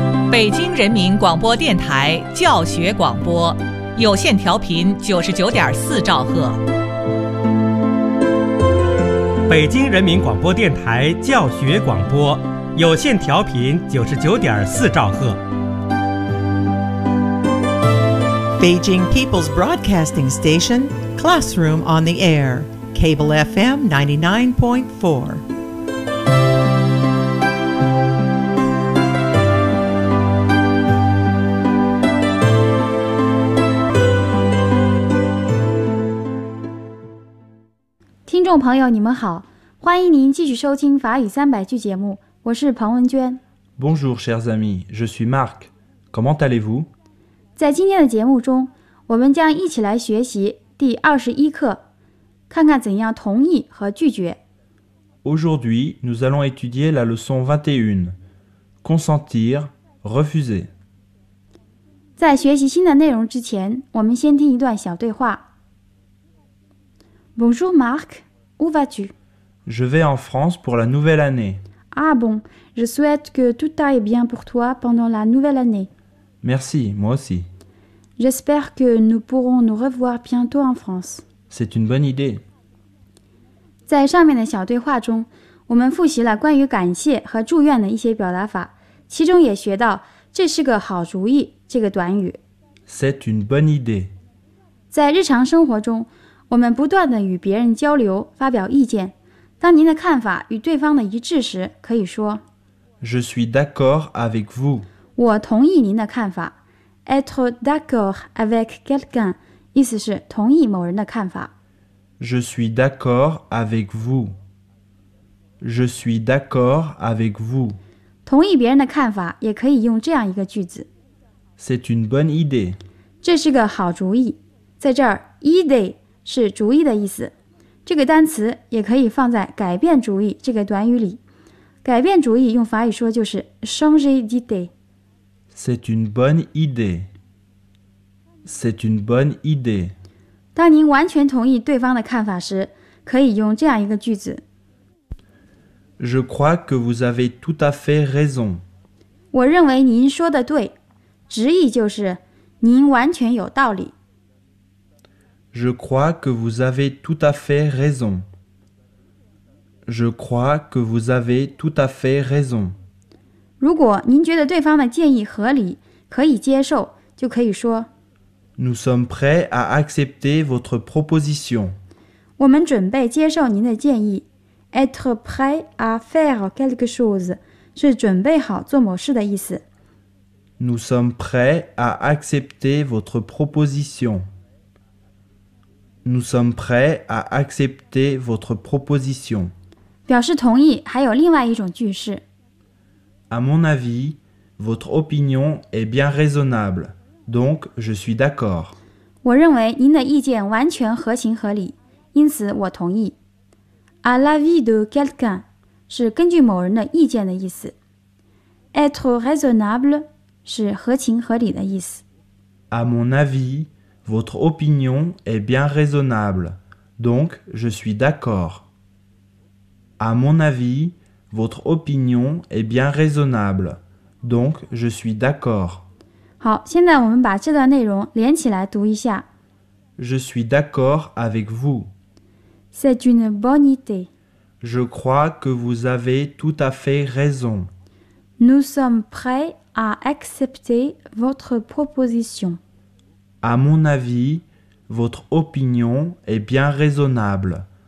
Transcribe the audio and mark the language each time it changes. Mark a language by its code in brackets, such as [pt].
[zh] 北京人民广播电台教学广播，有线调频99.4兆赫。北京人民广播电台教学广播，有线调频99.4兆赫。 [en] Beijing People's Broadcasting Station, Classroom on the Air, Cable FM 99.4. [zh] 听众朋友，你们好，欢迎您继续收听法语三百句节目，我是彭文娟。 [fr] Bonjour, chers amis, je suis Marc. Comment allez-vous? [zh] 在今天的节目中，我们将一起来学习第21课，看看怎样同意和拒绝。 [fr] Aujourd'hui, nous allons étudier la leçon 21, consentir, refuser. [zh] 在学习新的内容之前，我们先听一段小对话。 [fr] Bonjour, Marc. Où vas-tu? Je vais en France pour la nouvelle année. Ah bon, je souhaite que tout aille bien pour toi pendant la nouvelle année. Merci, moi aussi. J'espère que nous pourrons nous revoir bientôt en France. C'est une bonne idée. [zh] 在上面的小对话中，我们复习了关于感谢和祝愿的一些表达法，其中也学到这是个好主意这个短语。 [fr] C'est une bonne idée. [zh] 在日常生活中，我们不断地与别人交流，发表意见。当您的看法与对方的一致时，可以说 [fr] Je suis d'accord avec vous. [zh] 我同意您的看法。 [fr] Être d'accord avec quelqu'un, [zh] 意思是同意某人的看法。 [fr] Je suis d'accord avec vous. Je suis d'accord avec vous. [zh] 同意别人的看法也可以用这样一个句子。 [fr] C'est une bonne idée. [zh] 这是个好主意。在这儿 idée是主意的意思，这个单词也可以放在改变主意这个短语里。改变主意用法语说就是 [fr] changer d'idée。 C'est une bonne idée. C'est une bonne idée. [zh] 当您完全同意对方的看法时，可以用这样一个句子。 [fr] Je crois que vous avez tout à fait raison. [zh] 我认为您说的对，直译就是您完全有道理。 [fr] Je crois que vous avez tout à fait raison. Je crois que vous avez tout à fait raison. [zh] 如果您觉得对方的建议合理，可以接受，就可以说 [fr] Nous sommes prêts à accepter votre proposition. [zh] 我们准备接受您的建议。 [fr] Être prêt à faire quelque chose [zh] 是准备好做某事的意思。 [fr] Nous sommes prêts à accepter votre proposition. Nous sommes prêts à accepter votre proposition. [zh] 表示同意还有另外一种句式。 [fr] À mon avis, votre opinion est bien raisonnable, donc je suis d'accord. [zh] 我认为您的意见完全合情合理，因此我同意。 [fr] À l'avis de quelqu'un [zh] 是根据某人的意见的意思。 [fr] Être raisonnable [zh] 是合情合理的意思。 [fr] À mon avis,Votre opinion est bien raisonnable, donc je suis d'accord. À mon avis, votre opinion est bien raisonnable, donc je suis d'accord. [zh] 好，现在我们把这段内容连起来读一下。 [fr] Je suis d'accord avec vous. C'est une bonne idée. Je crois que vous avez tout à fait raison. Nous sommes prêts à accepter votre proposition. À mon avis, votre opinion est bien raisonnable.